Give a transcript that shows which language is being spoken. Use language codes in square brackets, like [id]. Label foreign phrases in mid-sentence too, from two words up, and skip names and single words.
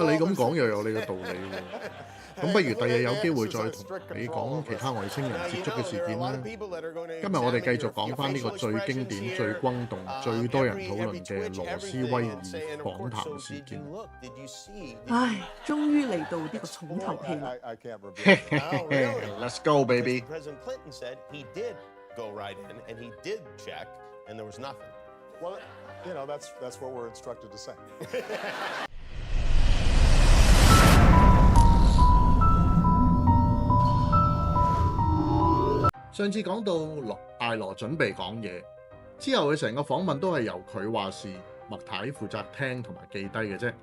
[yue] 你咁講又有你嘅道理喎。咁不如第日有機會再同你講其他外星人接觸嘅事件啦。今日我哋繼續講翻呢個最經典、最轟動、最多人討論嘅羅斯威爾訪談事件。唉，終於嚟到呢個重頭戲啦。 [en] Let's go, baby. Go right in, and he did check, and there was nothing. Well, that's what we're instructed to say. [yue] 上次講到艾羅準備講嘢之後，佢成個訪問都係由佢話事，麥太負責聽同埋記低嘅啫。